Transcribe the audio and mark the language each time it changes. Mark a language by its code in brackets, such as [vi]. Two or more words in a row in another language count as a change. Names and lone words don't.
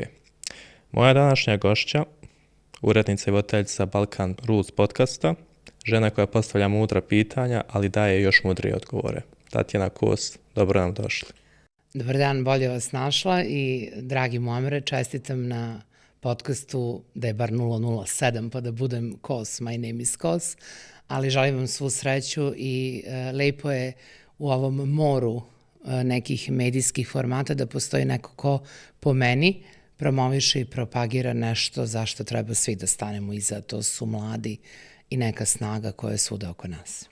[sr] Moja današnja gošća, urednica i voditeljica Balkan Rules podcasta, žena koja postavlja mudra pitanja, ali daje još mudrije odgovore. Tatjana Kos, dobro nam došli. Dobar dan, bolje vas našla i dragi Muamere, čestitam na podcastu da je bar 007 pa da budem Kos, [en] my name is Kos, [sr] ali želim vam svu sreću i lepo je u ovom moru nekih medijskih formata da postoji neko ko po meni promoviše i propagira nešto zašto treba svi da stanemo iza. To su mladi i neka snaga koja je svuda oko nas.